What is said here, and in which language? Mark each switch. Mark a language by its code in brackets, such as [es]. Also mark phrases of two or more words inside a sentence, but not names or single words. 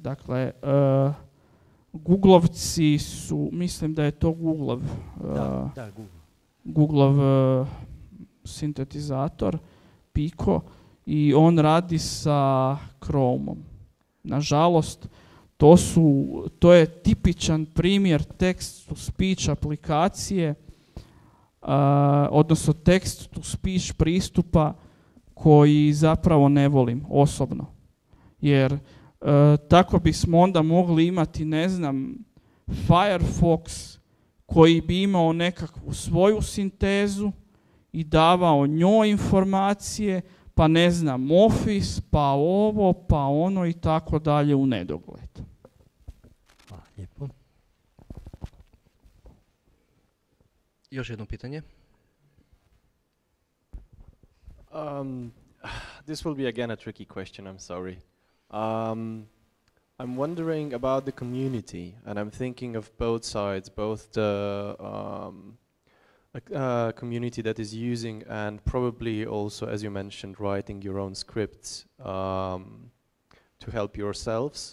[hr] Dakle, Googlovci su, mislim da je to Googleov, Googleov sintetizator Pico, i on radi sa Chromeom. Nažalost, to je tipičan primjer text-to-speech aplikacije, odnosno text-to-speech pristupa koji zapravo ne volim osobno. Jer tako bismo onda mogli imati, ne znam, Firefox koji bi imao nekakvu svoju sintezu i davao njoj informacije, pa ne znam, Office, pa ovo, pa ono i tako dalje u nedogled. Hvala lijepo. Još jedno pitanje. [en] This will be again a tricky question, I'm sorry. I'm wondering about the community, and I'm thinking of both sides, both community that is using, and probably also, as you mentioned, writing your own scripts to help yourselves.